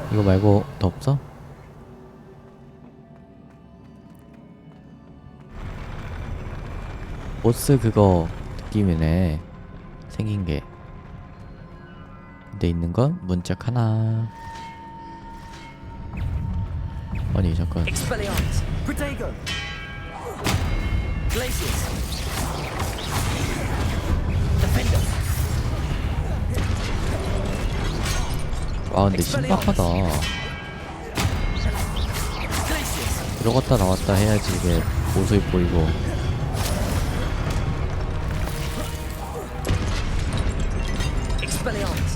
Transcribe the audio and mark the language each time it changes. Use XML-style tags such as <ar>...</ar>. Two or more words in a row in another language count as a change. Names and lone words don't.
<ko>이거 말고 더 없어? 보스 그거 느낌이네. 생긴 게. 근데 있는 건 문짝 하나. 아니 잠깐. Expelliarmus. Protego. Glacius. Defender. 근데 신박하다. Glacius. 들어갔다 나왔다 해야지 이게 모습이 보이고. Expelliarmus.</ko>